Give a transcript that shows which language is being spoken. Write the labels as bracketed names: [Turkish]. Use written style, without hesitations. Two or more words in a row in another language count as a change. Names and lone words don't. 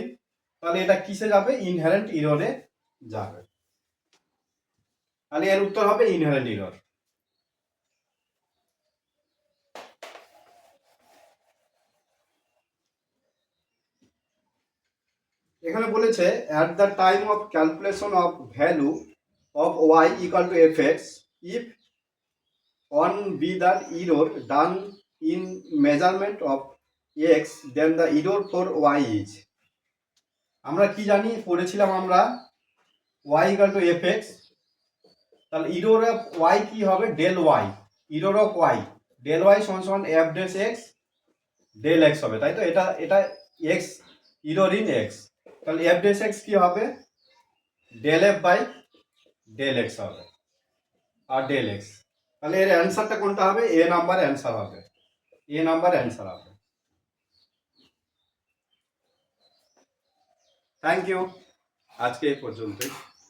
[Bangla] তাহলে এটা কিসে যাবে? [English] inherent error [Bangla] যাবে। তাহলে এর উত্তর হবে [English] inherent error. [Bangla] এখানে বলেছে [English] at the time of calculation of value of y equal to fx, if on be the error done in measurement of x, then the error for y is। [Bangla] আমরা কি জানি, পড়েছিলাম আমরা [English] y equal to fx। [Bangla] তাহলে [English] error of y [Bangla] কি হবে? [English] del y। error of y del y [Bangla] সমান সমান [English] f dash x del x [Bangla] হবে, তাই তো? এটা x, [English] error in x। [Bangla] তাহলে [English] f dash x [Bangla] কি হবে? [English] del f by del x [Bangla] হবে আর [English] del x। [Bangla] তাহলে এর অ্যান্সারটা কোনটা হবে? এ [English] number answer [Bangla] হবে। এ [English] number answer [Bangla] হবে। [English] thank you. [Bangla] আজকে এই পর্যন্তই।